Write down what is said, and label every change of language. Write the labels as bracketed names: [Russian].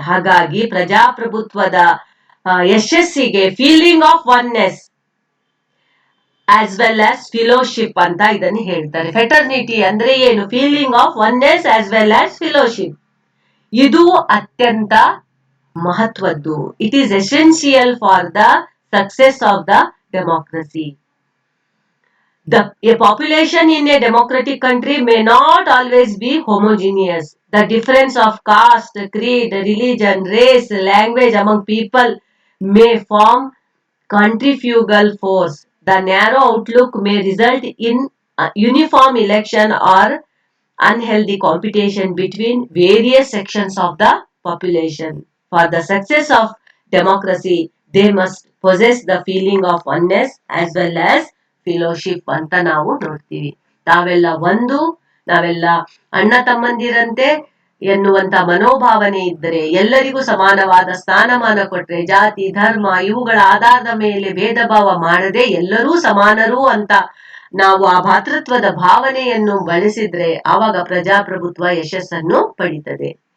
[Kannada] ಹಾಗಾಗಿ ಪ್ರಜಾಪ್ರಭುತ್ವದ ಯಶಸ್ಸಿಗೆ [English] feeling of oneness as well as fellowship [Kannada] ಅಂತ ಇದನ್ನು ಹೇಳ್ತಾರೆ. [English] fraternity [Kannada] ಅಂದ್ರೆ ಏನು? [English] Feeling of oneness as well as fellowship. [Kannada] ಇದು ಅತ್ಯಂತ ಮಹತ್ವದ್ದು. [English] It is essential for the success of the democracy. A population in a democratic country may not always be homogeneous. The difference of caste, creed, religion, race, language among people may form centrifugal force. The narrow outlook may result in uniform election or unhealthy competition between various sections of the population. For the success of democracy, they must possess the feeling of oneness as well as fellowship [Kannada] ಅಂತ ನಾವು ನೋಡ್ತೀವಿ. ತಾವೆಲ್ಲ ಒಂದು, ನಾವೆಲ್ಲ ಅಣ್ಣ ತಮ್ಮಂದಿರಂತೆ ಎನ್ನುವಂತ ಮನೋಭಾವನೆ ಇದ್ದರೆ, ಎಲ್ಲರಿಗೂ ಸಮಾನವಾದ ಸ್ಥಾನಮಾನ ಕೊಟ್ರೆ, ಜಾತಿ, ಧರ್ಮ ಇವುಗಳ ಆಧಾರದ ಮೇಲೆ ಭೇದ ಭಾವ ಮಾಡದೆ ಎಲ್ಲರೂ ಸಮಾನರು ಅಂತ ನಾವು ಆ ಭಾತೃತ್ವದ ಭಾವನೆಯನ್ನು ಬಳಸಿದ್ರೆ ಆವಾಗ ಪ್ರಜಾಪ್ರಭುತ್ವ ಯಶಸ್ಸನ್ನು ಪಡೀತದೆ.